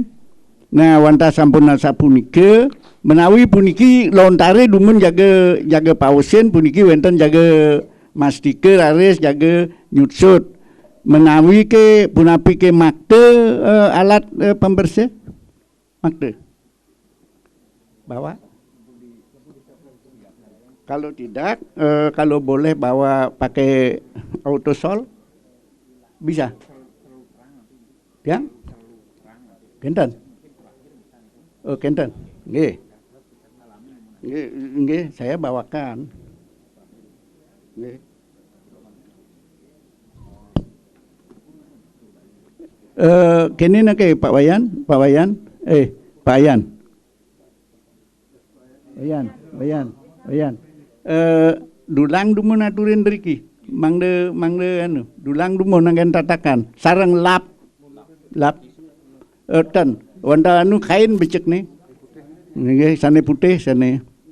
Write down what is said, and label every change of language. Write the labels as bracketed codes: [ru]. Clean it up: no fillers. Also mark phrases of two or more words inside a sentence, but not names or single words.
[ban] Nah wanta sampun sapunika menawi puniki lontare dumun jaga pausen puniki wenten jaga mastika raris jaga nyutsut menawi ke punapi ke makte [id] alat pembersih [ban] makte bawa [id] kalau tidak kalau boleh bawa pakai autosol bisa yang [ban] kenten oh kenten nggih [id] nggih saya bawakan nggih kene nake Pak Wayan [ban] dulang dumun aturin beriki mangde anu dulang dumun nanggen tatakan sareng lap ten wanda anu kain becek nih nggih sane putih sane